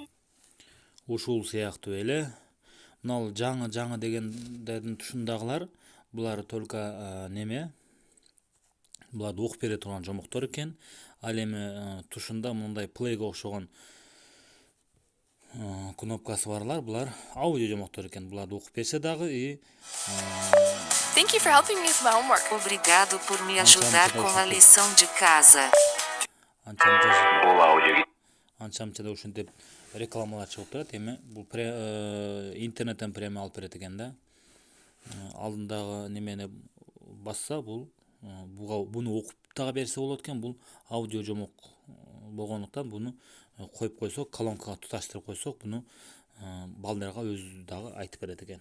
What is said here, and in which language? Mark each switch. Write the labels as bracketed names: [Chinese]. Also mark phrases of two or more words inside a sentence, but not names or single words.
[Kyrgyz] Ушул сыяктуу эле мына жаңы дегендердин тушундагылар, булар только неме, буларды окуп бере турган жомоктор экен. Ал эми тушунда мындай плейге окшогон кнопкасы барлар, булар аудио жомоктор экен. Буларды окуп берсе дагы и [English] Thank you for helping me with my homework. [Portuguese] Obrigado por me ajudar com a lição de casa. [Kyrgyz] Бул аудио анча-мынча ушинтип рекламалар чыгып турат. Эми бул интернеттен прямо алып берет экен да. Алдындагы немени басса, буну окуп дагы берсе болот экен. Бул аудио жомок болгондуктан буну коюп койсок, колонкага туташтырып койсок, буну балдарга өзү дагы айтып берет экен.